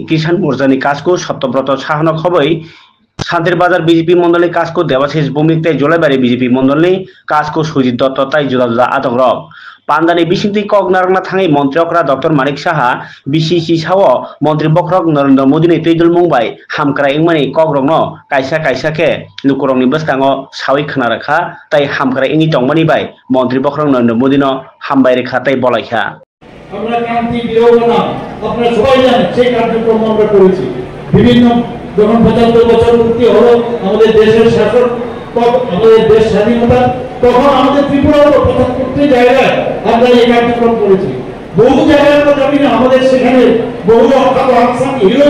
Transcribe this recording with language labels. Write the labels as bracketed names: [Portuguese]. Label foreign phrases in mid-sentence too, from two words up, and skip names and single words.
[Kok Borok] किसान मोर्चा नि कासको सत्यव्रत साहन खबै शांतिर बाजार बीजेपी मंडल नि कासको देवाशीष भौमिक तै जोलाइबारी बीजेपी मंडल नि कासको सुजित दत्त तै जुदा जुदा आदक रक पांडानि बिसिंति कगनारना थाङै मंत्रिकरा डॉक्टर मानिक साहा बीसीसी साव मंत्री बखरक नरेंद्र मोदी नि तैदुल मुंबाई हामक्रा इंमानि कगरंनो कायसा कायसा के लुकुरंनि बस्ताङो सावै खोनारखा तै हामक्रा इंनि तंगमानि बाय मंत्री बखरक नरेंद्र मोदी नो हामबाय रेखा तै बलायखा [Bangla] আমরা ক্রান্তি বিরোধনা আপনারা সবাই জানেন সেই কার্যক্রম আমরা করেছি বিভিন্ন যখন 75 বছর পূর্তি হলো আমাদের দেশের শাসন আমাদের দেশ স্বাধীনতা তখন আমাদের ত্রিপুরার 75টি জায়গায় আমরা এই কার্যক্রম করেছি বহু জায়গায় আমরা জানি না আমাদের সেখানে বহু অখ্যাত [English] unsung hero